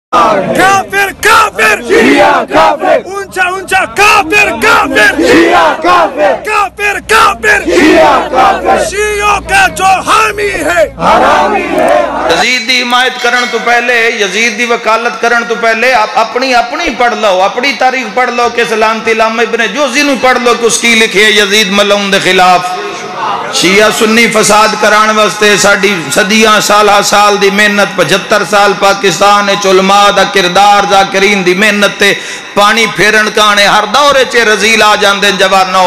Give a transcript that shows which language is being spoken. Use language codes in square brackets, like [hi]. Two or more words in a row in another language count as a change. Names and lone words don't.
[ur] کافر، کافر, شیعہ کافر, اونچا، اونچا، کافر، کافر, شیعہ کافر, کافر، کافر, شیعہ کافر, شیعوں کا جو حامی ہے حرامی ہے. [pa] یزید دی حمایت کرن تو پہلے، یزید دی وکالت کرن تو پہلے آپ اپنی پڑھ لو، اپنی تاریخ پڑھ لو کہ سلامتی علامہ ابن جوزی نو پڑھ لو [ur] کہ اس کی لکھی ہے [pa] یزید ملعون دے خلاف. شیعہ سنی فساد کران واسطے ساڑی صدیاں سالہ سال دی محنت، 75 سال پاکستان علماء دا کردار ذاکرین دی محنت تے پانی پھیرن کانے ہر دورے چے رزیل آ جاندے جوانو.